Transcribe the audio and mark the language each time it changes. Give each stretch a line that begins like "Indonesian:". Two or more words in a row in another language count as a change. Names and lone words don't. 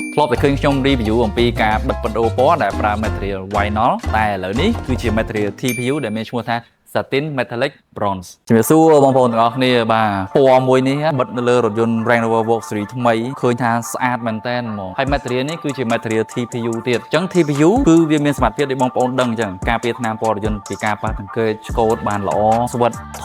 Khmer: ធ្លាប់តែឃើញខ្ញុំ review អំពីការបិទបណ្ដោពណ៌ដែលប្រើ
English: material vinyl
Khmer: តែឥឡូវនេះគឺជា
English: material TPU
Khmer: ដែលមានឈ្មោះថា Satin Metallic Bronze ជំរាបសួរបងប្អូនទាំងអស់គ្នាបាទពណ៌មួយនេះបិទនៅលើរថយន្ត Range Rover Vogue 3 ថ្មីឃើញថាស្អាតមែនតើហ្មងហើយ material នេះគឺជា
English: material TPU
Khmer: ទៀតអញ្ចឹង TPU គឺវាមានសមត្ថភាពដែលបងប្អូនដឹងអញ្ចឹងការពារថ្នាំពណ៌រថយន្តពីការប៉ះទង្គិចឆ្កូតបានល្អស្វិតធ